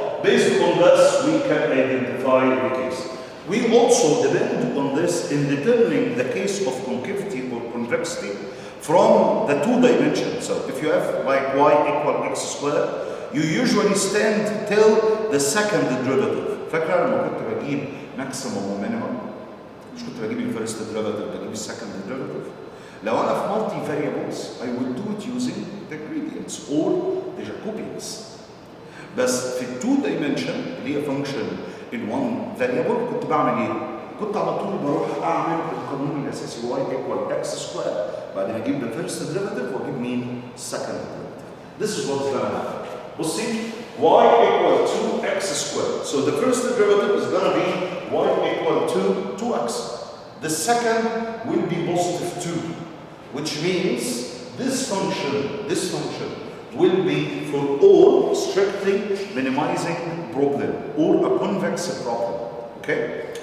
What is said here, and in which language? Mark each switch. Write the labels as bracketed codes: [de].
[en] Based on this, we can identify the case. We also depend on this in determining the case of concavity or convexity from the two dimensions. So if you have like y equal x squared, you usually stand till the second derivative. [ar] فاكر لما كنت بجيب maximum ومينيمم؟ مش كنت بجيب الفيرست derivative، بجيب السكند derivative. لو أنا في [en] multi variables, I will do it using the gradients or the Jacobians. [ar] بس في التو dimension اللي هي [en] function in one variable [ar] كنت بعمل ايه؟ كنت على طول بروح اعمل القانون الاساسي [en] y equal x squared، [ar] بعدين اجيب [en] the first derivative [ar] واجيب مين؟ [en] second derivative. This is what's gonna happen. [ar] بصي [en] y equal to x squared. So the first derivative is gonna be y equal to 2x. The second will be positive 2. which means this function will be for all strictly minimizing problem or a convex problem, okay?